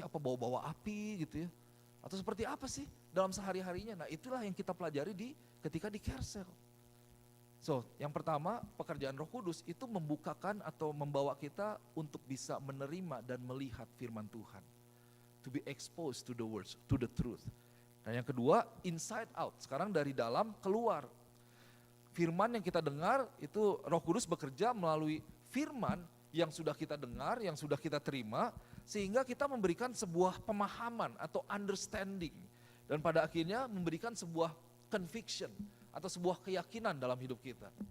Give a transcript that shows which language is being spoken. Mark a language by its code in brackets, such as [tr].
[id] Apa bawa-bawa api gitu ya? Atau seperti apa sih dalam sehari-harinya? Nah itulah yang kita pelajari ketika di carousel. So, yang pertama pekerjaan Roh Kudus itu membukakan atau membawa kita untuk bisa menerima dan melihat firman Tuhan. [en] To be exposed to the words, to the truth. [id] Nah yang kedua, [en] inside out, [id] sekarang dari dalam keluar. Firman yang kita dengar itu Roh Kudus bekerja melalui firman yang sudah kita dengar, yang sudah kita terima, sehingga kita memberikan sebuah pemahaman atau understanding. Dan pada akhirnya memberikan sebuah conviction, atau sebuah keyakinan dalam hidup kita.